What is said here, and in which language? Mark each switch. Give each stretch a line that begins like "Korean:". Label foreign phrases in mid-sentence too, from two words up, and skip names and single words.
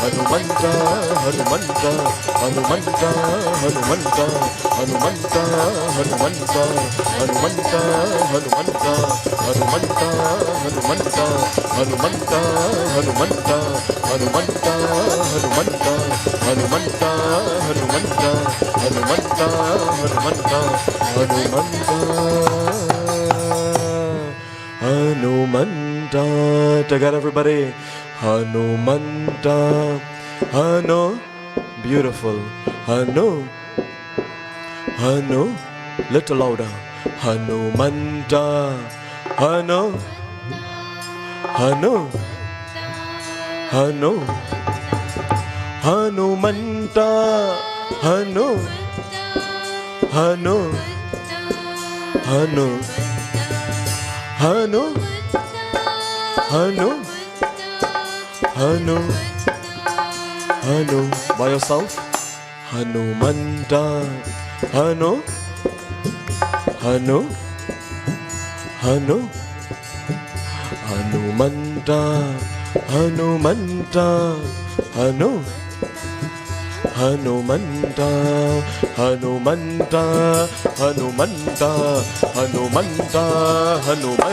English: Hanumanta, Hanumanta, Hanumanta, Hanumanta, Hanumanta, Hanumanta, Hanumanta, Hanumanta, Hanumanta, Hanumanta, Hanumanta, Hanumanta, Hanumanta, Hanumanta, Hanumanta, Hanumanta, Hanumanta, Hanumanta, Hanumanta, Hanumanta. Together everybody. Hanumanta, Hanu, beautiful. Hanu, Hanu, little louder. Hanumanta, Hanu, Hanu, Hanu, Hanumanta, Hanu, Hanu, Hanu, Hanu, Hanu, Hanu, Hanu, by yourself. Hanumanta, Hanu, Hanu, Hanu, Hanumanta, Hanumanta, Hanu, Hanumanta, Hanumanta, Hanumanta, Hanumanta, Hanuman.